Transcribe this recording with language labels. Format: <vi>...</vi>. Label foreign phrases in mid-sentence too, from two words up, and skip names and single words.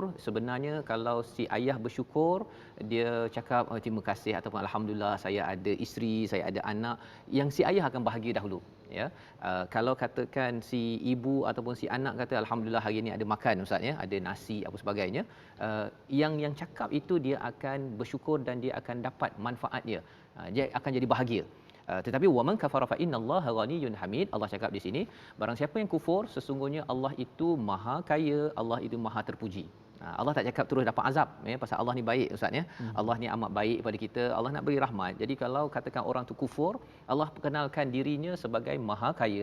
<ms>Sebenarnya kalau si ayah bersyukur, dia cakap terima kasih ataupun alhamdulillah saya ada isteri, saya ada anak, yang si ayah akan bahagia dahulu ya. Kalau katakan si ibu ataupun si anak kata alhamdulillah hari ini ada makan Ustaz ya, ada nasi apa sebagainya, yang cakap itu dia akan bersyukur dan dia akan dapat manfaat dia. Dia akan jadi bahagia. Tetapi</ms> <ar>ومن كفر فإن الله غني حميد.</ar> <ms>Allah cakap di sini, barang siapa yang kufur, sesungguhnya Allah itu maha kaya, Allah itu maha terpuji. Allah tak cakap terus dapat azab ya, pasal Allah ni baik Ustaz ya. Allah ni amat baik pada kita, Allah nak beri rahmat. Jadi kalau katakan orang tu kufur, Allah perkenalkan dirinya sebagai maha kaya.</ms>